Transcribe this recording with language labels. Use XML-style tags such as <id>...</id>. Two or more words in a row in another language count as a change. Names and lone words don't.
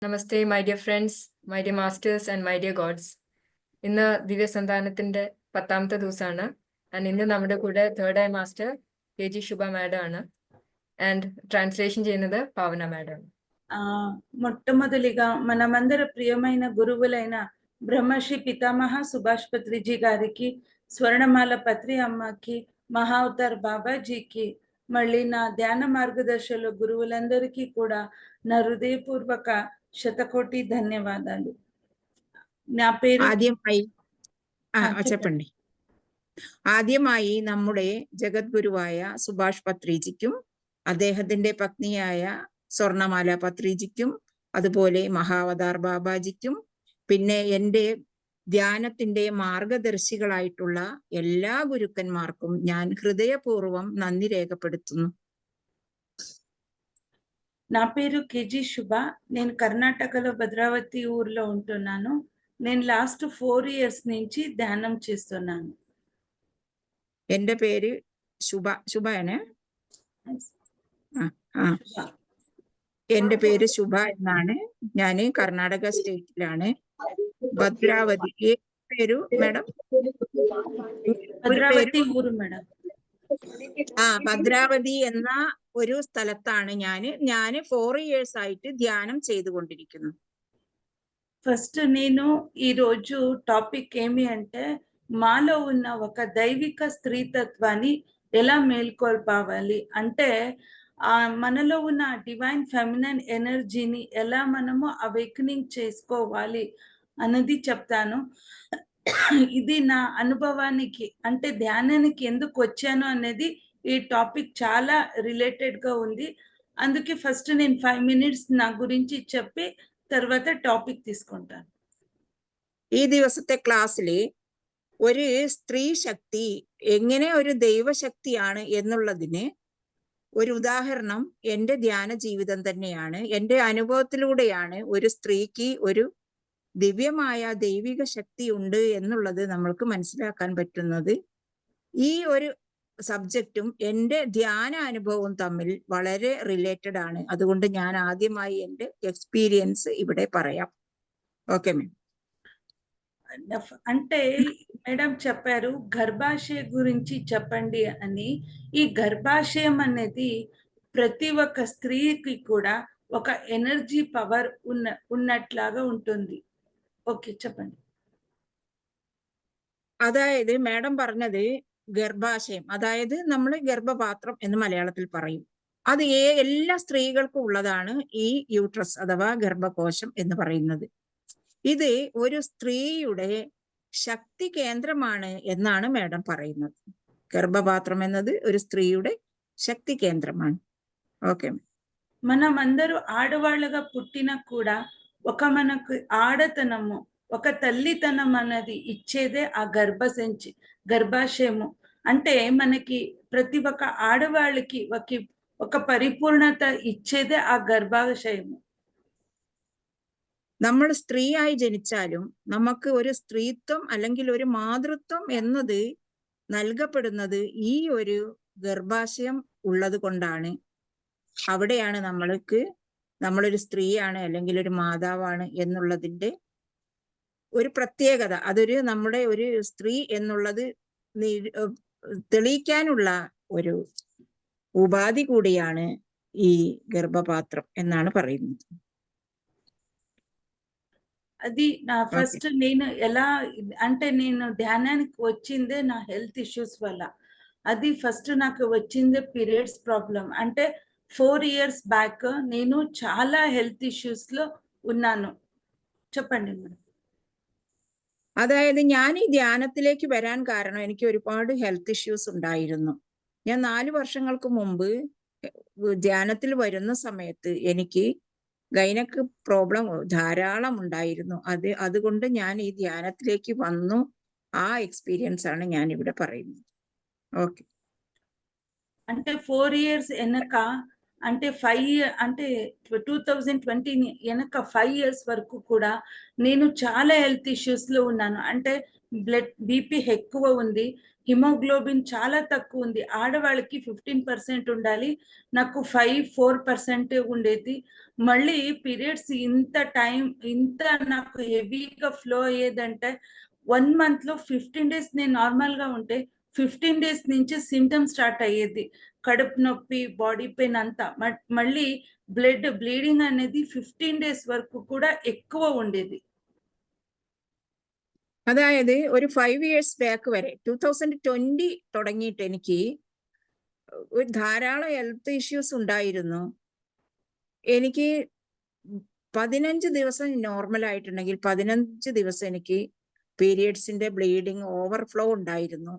<en>നമസ്തേ my dear friends, my dear masters and my dear gods.</en> <ml>ഇന്ന് ദിവ്യസന്താനത്തിന്റെ 10ാമത്തെ ദിവസമാണ്. ആൻഡ് ഇന്ന് നമ്മുടെ കൂടെ</ml> <en>third eye master</en> <ml>KG ശുഭ മാഡം ആണ്. ആൻഡ് ട്രാൻസ്ലേഷൻ ചെയ്യുന്നത് പാവന മാഡം ആണ്.</ml> <te>మొట్టమొదలిగా మనమందరి ప్రియమైన గురువులైన బ్రహ్మశ్రీ పితామహ సుభాష్ పత్రిజీ గారికి, స్వర్ణమాల పత్రి అమ్మకి, మహావతార్ బాబాజీకి, మళ్ళీ నా ధ్యాన మార్గదర్శకుల గురువులందరికీ కూడా నా హృదయపూర్వక శతకోటి ధన్యవాదాలు. నా పేరు చెప్పండి.</te> <ml>ആദ്യമായി നമ്മുടെ ജഗദ്ഗുരുവായ സുഭാഷ് പത്രിജിക്കും അദ്ദേഹത്തിന്റെ പത്നിയായ സ്വർണമാല പത്രിജിക്കും അതുപോലെ മഹാവതാർ ബാബാജിക്കും പിന്നെ എൻ്റെ ധ്യാനത്തിന്റെ മാർഗദർശികളായിട്ടുള്ള എല്ലാ ഗുരുക്കന്മാർക്കും ഞാൻ ഹൃദയപൂർവ്വം നന്ദി രേഖപ്പെടുത്തുന്നു.</ml> <te>నా పేరు KG శుభ. నేను కర్ణాటకలో భద్రావతి ఊర్లో ఉంటున్నాను. నేను</te> <en>last 4 years</en> <te>నుంచి ధ్యానం చేస్తున్నాను.</te> <ml>എൻ്റെ പേര് ശുഭയാണ്. എൻ്റെ പേര് ശുഭ എന്നാണ്. ഞാൻ കർണാടക സ്റ്റേറ്റിലാണ്, ഭദ്രാവതി. പേരു മാഡം? ഭദ്രാവതി ഊര് മാഡം. ഭദ്രാവതി എന്ന ഒരു സ്ഥലത്താണ് ഞാൻ 4 years ആയിട്ട് ధ్యానం ചെയ്തുകൊണ്ടിരിക്കുന്നു.</ml> <te>ఫస్ట్ నేను ఈ రోజు టాపిక్ ఏమి అంటే మాలో ఉన్న ఒక దైవిక స్త్రీతత్వాన్ని ఎలా మేల్కొల్పావాలి అంటే మనలో ఉన్న</te> <en>divine feminine energyని</en> <te>ఎలా మనము అవేకనింగ్ చేసుకోవాలి అన్నది చెప్తాను. ఇది నా అనుభవానికి అంటే ధ్యానానికి ఎందుకు వచ్చాను అనేది ఈ టాపిక్ చాలా రిలేటెడ్ గా ఉంది. అందుకే ఫస్ట్ నేను 5 minutes నా గురించి చెప్పి తర్వాత టాపిక్ తీసుకుంటాను.</te> <ml>ഈ ദിവസത്തെ ക്ലാസ്സിൽ ഒരു സ്ത്രീ ശക്തി എങ്ങനെ ഒരു ദൈവശക്തിയാണ് എന്നുള്ളതിന് ഒരു ഉദാഹരണം എൻ്റെ ധ്യാന ജീവിതം തന്നെയാണ്. എൻ്റെ അനുഭവത്തിലൂടെയാണ് ഒരു സ്ത്രീക്ക് ഒരു ദിവ്യമായ ദൈവിക ശക്തി ഉണ്ട് എന്നുള്ളത് നമ്മൾക്ക് മനസ്സിലാക്കാൻ പറ്റുന്നത്. ഈ ഒരു സബ്ജക്റ്റും എൻ്റെ ധ്യാന അനുഭവവും തമ്മിൽ വളരെ റിലേറ്റഡ് ആണ്. അതുകൊണ്ട് ഞാൻ ആദ്യമായി എൻ്റെ എക്സ്പീരിയൻസ് ഇവിടെ പറയാം.</ml> <te>ఓకే మేడం. అంటే మేడం చెప్పారు గర్భాశయ గురించి చెప్పండి అని. ఈ గర్భాశయం అనేది ప్రతి ఒక్క స్త్రీకి కూడా ఒక</te> <en>energy power</en> <te>ఉన్నట్లాగా ఉంటుంది. ఓకే చెప్పండి.</te> <ml>അതായത് മാഡം പറഞ്ഞത് ഗർഭാശയം, അതായത് നമ്മൾ ഗർഭപാത്രം എന്ന് മലയാളത്തിൽ പറയും. അത് എല്ലാ സ്ത്രീകൾക്കും ഉള്ളതാണ് ഈ യൂട്രസ് അഥവാ ഗർഭകോശം എന്ന് പറയുന്നത്. ഇത് ഒരു സ്ത്രീയുടെ ശക്തി കേന്ദ്രമാണ് എന്നാണ് മാഡം പറയുന്നത്. ഗർഭപാത്രം എന്നത് ഒരു സ്ത്രീയുടെ శక్తి కేంద్రമാണ്. ఓకే.</ml> <te>మనం అందరూ ఆడవాళ్ళగా పుట్టినా కూడా ఒక మనకు ఆడతనము, ఒక తల్లితనం అన్నది ఇచ్చేదే ఆ గర్భాశయము. అంటే మనకి ప్రతి ఒక్క ఆడవాళ్ళకి ఒక పరిపూర్ణత ఇచ్చేదే ఆ గర్భాశయము.</te> <ml>നമ്മൾ സ്ത്രീയായി ജനിച്ചാലും നമുക്ക് ഒരു സ്ത്രീത്വം അല്ലെങ്കിൽ ഒരു മാതൃത്വം എന്നത് നൽകപ്പെടുന്നത് ഈ ഒരു ഗർഭാശയം ഉള്ളത് കൊണ്ടാണ്. അവിടെയാണ് നമ്മളൊരു സ്ത്രീയാണ് അല്ലെങ്കിൽ ഒരു മാതാവാണ് എന്നുള്ളതിന്റെ ഒരു പ്രത്യേകത. അതൊരു നമ്മുടെ ഒരു സ്ത്രീ എന്നുള്ളത് തെളിയിക്കാനുള്ള ഒരു ഉപാധി കൂടിയാണ് ഈ ഗർഭപാത്രം എന്നാണ് പറയുന്നത്.</ml> <te>అది నా ఫస్ట్ నేను ఎలా అంటే నేను ధ్యానానికి వచ్చిందే నా</te> <en>health issues</en> <te>వల్ల. అది ఫస్ట్ నాకు వచ్చిందే</te> <en>periods problem.</en> <te>అంటే</te> <en>4 years back</en> <te>నేను చాలా</te> <en>health issues</en> <te>లో ఉన్నాను. చెప్పండి మేడం.</te> <ml>അതായത് ഞാൻ ഈ ധ്യാനത്തിലേക്ക് വരാൻ കാരണം എനിക്ക് ഒരുപാട്</ml> <en>health issues</en> <ml>ഉണ്ടായിരുന്നു. ഞാൻ 4 വർഷങ്ങൾക്ക് മുമ്പ് ധ്യാനത്തിൽ വരുന്ന സമയത്ത് എനിക്ക്</ml> <en>gynaec problem</en> <ml>ധാരാളം ഉണ്ടായിരുന്നു. അതുകൊണ്ട് ഞാൻ ഈ ധ്യാനത്തിലേക്ക് വന്നു. ആ എക്സ്പീരിയൻസ് ആണ് ഞാൻ ഇവിടെ പറയുന്നത്.</ml> <te>ఓకే. అంటే 4 years వెనక అంటే 2020 వెనక 5 years వరకు కూడా నేను చాలా</te> <en>health issuesలో</en> <te>ఉన్నాను. అంటే బీపీ ఎక్కువ ఉంది, హిమోగ్లోబిన్ చాలా తక్కువ ఉంది. ఆడవాళ్ళకి 15% ఉండాలి, నాకు 4% ఉండేది. మళ్ళీ పీరియడ్స్ ఇంత నాకు హెవీగా ఫ్లో అయ్యేదంటే 1 monthలో 15 days నేను నార్మల్గా ఉంటే 15 days నుంచి</te> <en>symptoms start</en> <te>అయ్యేది. కడుపు నొప్పి,</te> <en>body pain</en> <te>అంతా. మళ్ళీ బ్లీడింగ్ అనేది 15 days വరకు కూడా ఎక్కువ ఉండేది.</te> <ml>അതായത് ഒരു</ml> <en>5 years back</en> <ml>വരെ 2020 തുടങ്ങിയിട്ട് എനിക്ക് ഒരു ധാരാളം</ml> <en>health issues</en> <ml>ഉണ്ടായിരുന്നു. എനിക്ക് 15 ദിവസം നോർമൽ ആയിട്ടുണ്ടെങ്കിൽ 15 ദിവസം എനിക്ക് പീരിയഡ്സിന്റെ</ml> <en>bleeding overflow</en> <ml>ഉണ്ടായിരുന്നു.</ml>